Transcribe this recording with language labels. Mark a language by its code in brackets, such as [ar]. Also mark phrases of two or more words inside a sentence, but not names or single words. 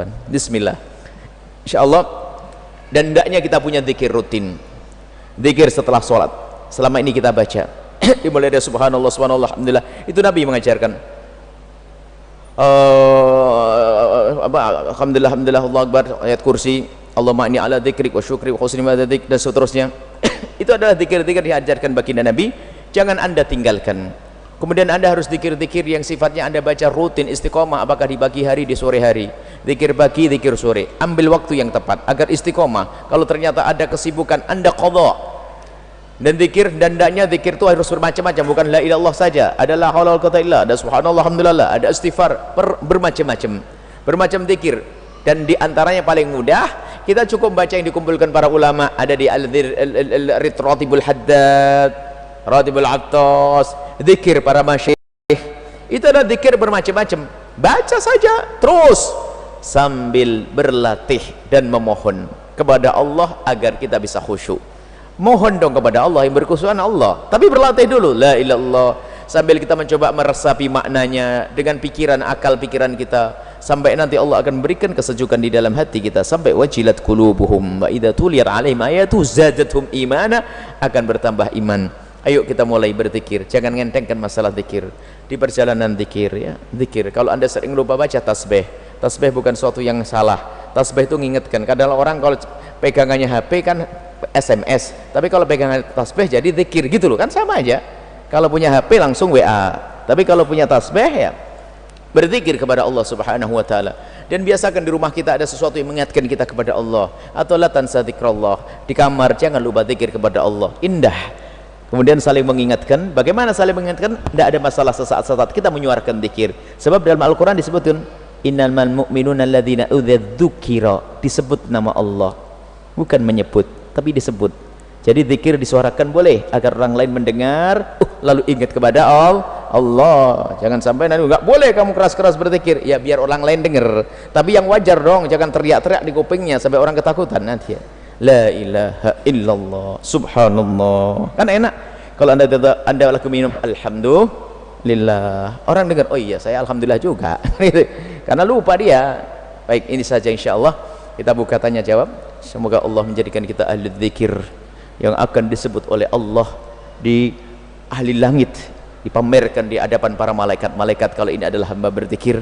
[ar] بسم الله إن شاء الله. [id] Dan hendaknya kita punya zikir rutin. Zikir setelah sholat. Selama ini kita baca dimulai dari subhanallah, subhanallah, alhamdulillah, itu Nabi mengajarkan. [ar] الحمد لله الحمد لله الله أكبر آية الكرسي, اللهم إني على ذكرك وشكرك وحسن عبادتك, [id] dan seterusnya. Itu adalah zikir-zikir diajarkan baginda Nabi, jangan Anda tinggalkan. Kemudian Anda harus zikir-zikir yang sifatnya Anda baca rutin, istiqomah, apakah di pagi hari, di sore hari. Zikir pagi, zikir sore. Ambil waktu yang tepat agar istiqomah. Kalau ternyata ada kesibukan, Anda qadha. Dan zikir, dan hendaknya zikir itu harus bermacam-macam, bukan [ar] لا إله إلا الله [id] saja. [ar] Ada لا حول ولا قوة إلا, [id] ada subhanallah, alhamdulillah, ada istighfar, bermacam-macam. Bermacam zikir. Dan di antaranya paling mudah, kita cukup baca yang dikumpulkan para ulama, ada di al-ratibul haddad, ratibul attas, zikir para masyayikh. Itu adalah zikir bermacam-macam. Baca saja terus sambil berlatih dan memohon kepada Allah agar kita bisa khusyuk. Mohon dong kepada Allah yang berkesukaan Allah, tapi berlatih dulu [ar] لا إله إلا الله, [id] sambil kita mencoba meresapi maknanya dengan pikiran, akal pikiran kita, sampai nanti Allah akan berikan kesejukan di dalam hati kita, sampai [ar] وجلت قلوبهم وإذا تليت عليهم آياته زادتهم إيمانا, [id] akan bertambah iman. Ayo kita mulai berzikir, jangan ngentengkan masalah zikir. Di perjalanan zikir ya, zikir. Kalau Anda sering lupa baca tasbih, tasbih bukan suatu yang salah. Tasbih itu mengingatkan. Kadang orang kalau pegangannya HP kan SMS, tapi kalau pegangan tasbih jadi zikir gitu loh, kan sama aja. Kalau punya HP langsung WA, tapi kalau punya tasbih ya berzikir kepada Allah [ar] سبحانه وتعالى. [id] Dan biasakan di rumah kita ada sesuatu yang mengingatkan kita kepada Allah, atau [ar] لا تنس ذكر الله. [id] Di kamar jangan lupa zikir kepada Allah, indah. Kemudian saling mengingatkan. Bagaimana saling mengingatkan? Tidak ada masalah sesaat-saat kita menyuarakan zikir, sebab dalam Al-Quran disebutkan [ar] إنما المؤمنون الذين إذا ذكر, [id] disebut nama Allah, bukan menyebut tapi disebut. Jadi zikir disuarakan boleh agar orang lain mendengar, lalu ingat kepada Allah. Jangan sampai nanti nggak boleh kamu keras-keras berzikir, ya biar orang lain dengar, tapi yang wajar dong, jangan teriak-teriak di kupingnya sampai orang ketakutan nanti ya. [ar] لا إله إلا الله سبحان الله, [id] kan enak kalau anda laku minum alhamdulillah, orang dengar, oh iya saya alhamdulillah juga karena lupa dia. Baik, ini saja insyaallah kita buka tanya jawab. Semoga Allah menjadikan kita ahli zikir yang akan disebut oleh Allah di ahli langit, dipamerkan di hadapan para malaikat-malaikat kalau ini adalah hamba berzikir.